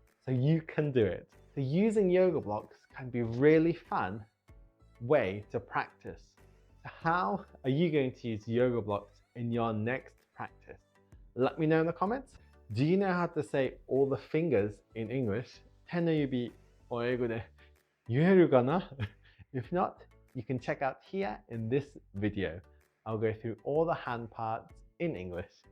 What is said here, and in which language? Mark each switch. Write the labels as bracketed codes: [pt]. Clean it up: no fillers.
[en] So you can do it. So using yoga blocks can be a really fun way to practice. So how are you going to use yoga blocks in your next practice? Let me know in the comments. Do you know how to say all the fingers in English? [ja] 手の指を英語で言えるかな? [en] If not, you can check out here in this video. I'll go through all the hand parts in English.